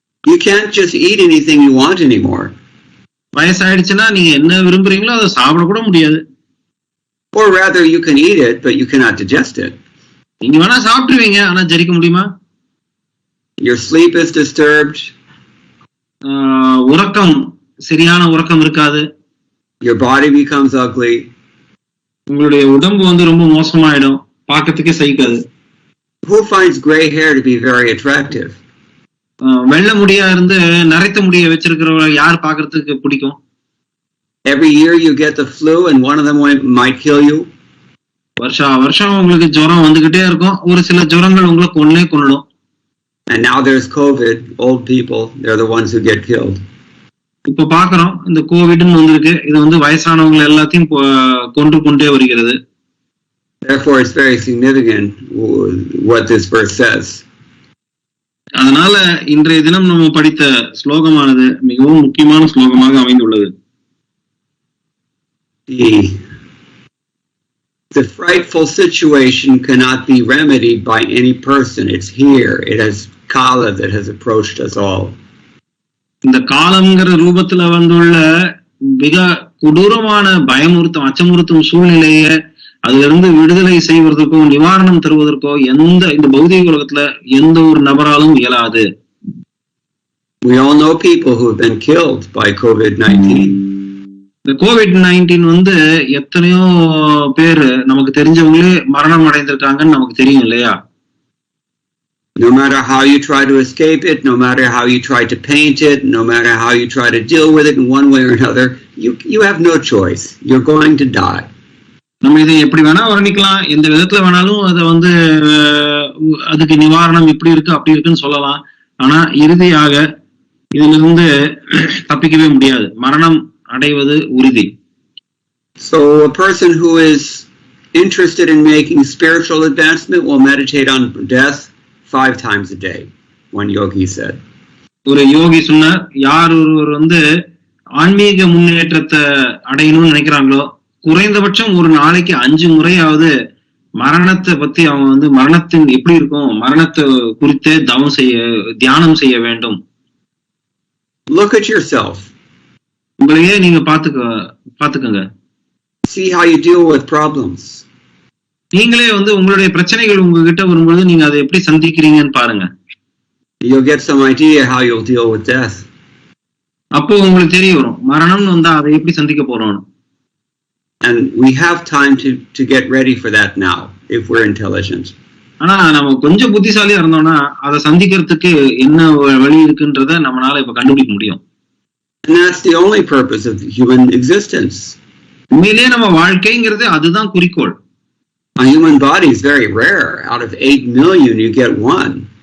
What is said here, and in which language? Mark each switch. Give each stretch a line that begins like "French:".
English: You can't just eat anything you want anymore.
Tamil: வயசாயிடுச்சுன்னா நீங்க என்ன விரும்புறீங்களோ அதை சாப்பிட கூட முடியாது.
English: Or rather, you can eat it, but you cannot digest it.
Tamil: நீங்க வேணா சாப்பிட்டுருவீங்க, ஆனா ஜெரிக்க முடியுமா?
English: Your sleep is disturbed.
Tamil: உறக்கம், சரியான உறக்கம் இருக்காது.
English: Your body becomes ugly.
Tamil: உங்களுடைய உடம்பு வந்து ரொம்ப மோசமாயிடும், பார்க்கிறதுக்கே சகிக்காது.
English: Who finds gray hair to be very attractive?
Tamil: வெள்ளை முடியா இருந்து நரைத்த முடிய வச்சிருக்கிறவங்க யார் பார்க்கிறதுக்கு பிடிக்கும்?
English: Every year you get the flu and one of them might kill you.
Tamil: வருஷம் உங்களுக்கு ஜுரம் வந்துகிட்டே இருக்கும், ஒரு சில ஜுரங்கள் உங்களை கொன்னுடும்.
English: And now there's COVID. Old people, they're the ones who get killed.
Tamil: இப்ப பாக்குறோம், இந்த கோவிட்னு வந்திருக்கு, இது வந்து வயசானவங்க எல்லாத்தையும் கொண்டே வருகிறது.
English: Therefore, it's very significant what this verse says.
Tamil: அதனால இன்றைய தினம் நம்ம படித்த ஸ்லோகமானது மிகவும் முக்கியமான ஸ்லோகமாக அமைந்துள்ளது.
English: The frightful situation cannot be remedied by any person. It's here. It has Kala that has approached us all.
Tamil: இந்த காலம்ங்கிற ரூபத்துல வந்துள்ள மிக கொடூரமான பயமுறுத்தும் அச்சமுறுத்தும் சூழ்நிலைய அதுல இருந்து விடுதலை செய்வதற்கோ நிவாரணம் தருவதற்கோ இந்த பௌதிக உலகத்துல எந்த ஒரு நபராலும் இயலாது.
English: We all know people who have been killed by COVID-19.
Tamil: இந்த COVID-19 வந்து எத்தனையோ பேர் நமக்கு தெரிஞ்சவங்களே மரணம் அடைந்திருக்காங்கன்னு நமக்கு தெரியும் இல்லையா?
English: No matter how you try to escape it, no matter how you try to paint it, no matter how you try to deal with it in one way or another, you have no choice. You're going to die.
Tamil: நம்ம இதை எப்படி வேணா வர்ணிக்கலாம், எந்த விதத்துல வேணாலும் அதை வந்து அதுக்கு நிவாரணம் இப்படி இருக்கு அப்படி இருக்குன்னு சொல்லலாம். ஆனா இறுதியாக இதுல இருந்து தப்பிக்கவே முடியாது, மரணம் அடைவது உறுதி.
English: So a person who is interested in making spiritual advancement will meditate on death 5 times a day, one yogi said.
Tamil: ஒரு யோகி சொன்னார், யார் ஒருவர் வந்து ஆன்மீக முன்னேற்றத்தை அடையணும்னு நினைக்கிறாங்களோ குறைந்தபட்சம் ஒரு நாளைக்கு 5 முறையாவது மரணத்தை பத்தி அவங்க வந்து மரணத்தின் எப்படி இருக்கும், மரணத்தை குறித்தே தியானம் செய்ய வேண்டும்.
English: Look at yourself.
Tamil: உங்களையே நீங்க பாத்துக்கங்க.
English: See how you deal with problems.
Tamil: நீங்களே வந்து உங்களுடைய பிரச்சனைகள் உங்ககிட்ட வரும்போது நீங்க அதை எப்படி சந்திக்கிறீங்கன்னு பாருங்க.
English: You'll get some idea how you'll deal with death.
Tamil: அப்போ உங்களுக்கு தெரிய வரும் மரணம் வந்தா அதை எப்படி சந்திக்க போறோம்.
English: And we have time to get ready for that now if we're intelligent.
Tamil: ஆனா நம்ம கொஞ்சம் புத்திசாலியா இருந்தோம்னா அதை சந்திக்கிறதுக்கு என்ன வழி இருக்குன்றத நம்மளால இப்ப கண்டுபிடிக்க முடியும்.
English: And that's the only purpose of human existence.
Tamil: உண்மையிலேயே நம்ம வாழ்க்கைங்கிறது அதுதான் குறிக்கோள்.
English: A human body is very rare. Out of 8 million, you get one.